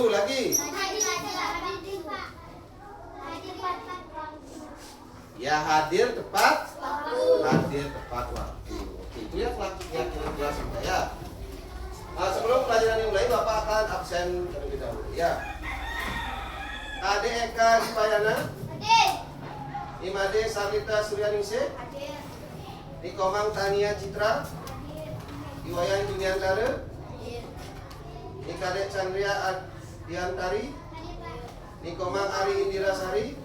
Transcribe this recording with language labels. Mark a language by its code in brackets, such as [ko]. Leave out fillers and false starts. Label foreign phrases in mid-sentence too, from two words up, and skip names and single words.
[id] Lagi? Ya, hadir tepat waktu. Oke, itu ya keyakinan kelas kita ya. Nah, sebelum pelajaran dimulai, Bapak akan absen terlebih dahulu ya. Ade Eka Dipayana, Imade Sarlita Suryaningsih, Nikomang Tania Citra, Iwayan Juniantara, Nikade Chandria Adiantari, Nikomang Ari Indira Sari.